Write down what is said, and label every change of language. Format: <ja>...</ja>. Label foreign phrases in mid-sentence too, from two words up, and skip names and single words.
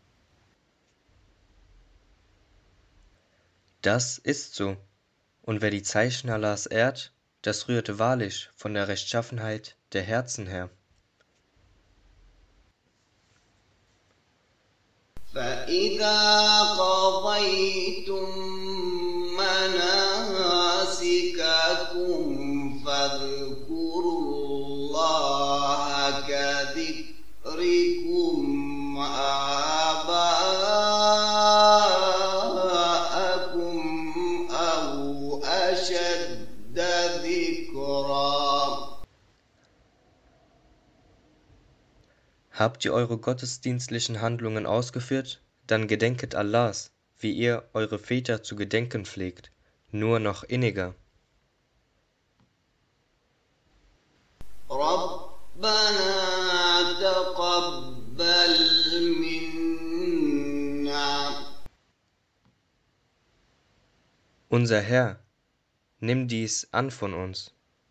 <de>Das ist so. Und wer die Zeichen Allahs ehrt, das rührt wahrlich von der Rechtschaffenheit der Herzen her.</de> <ar>فإذا قضيتم مناسككم فاذكروا الله كذكركم آباءكم أو أشد ذكرا.</ar> <de>Habt ihr eure gottesdienstlichen Handlungen ausgeführt, dann gedenket Allahs, wie ihr eure Väter zu gedenken pflegt, nur noch inniger.</de> <ar>ربنا تقبل منا.</ar> <de>Unser Herr, nimm dies an von uns.</de>